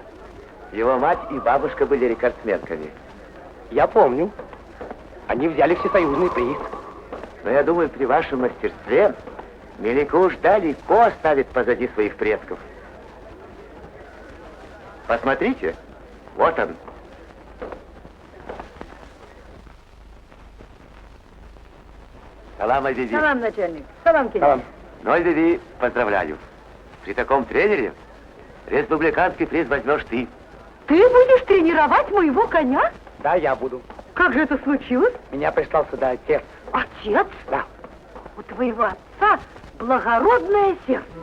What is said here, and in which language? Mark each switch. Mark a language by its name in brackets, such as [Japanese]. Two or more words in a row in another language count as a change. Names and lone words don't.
[Russian] Его мать и бабушка были рекордсменками. Я помню. Они взяли всесоюзный приз. Но я думаю, при вашем мастерстве Меликуш далеко оставит позади своих предков. Посмотрите, вот он. Салам, Альдиди. Салам, начальник. Салам, Кенни. Салам. Ну, Альдиди, поздравляю. При таком тренере республиканский приз возьмешь ты. Ты будешь тренировать моего коня? Да, я буду. Как же это случилось? Меня прислал сюда отец. Отец? Да. У твоего отца благородное сердце.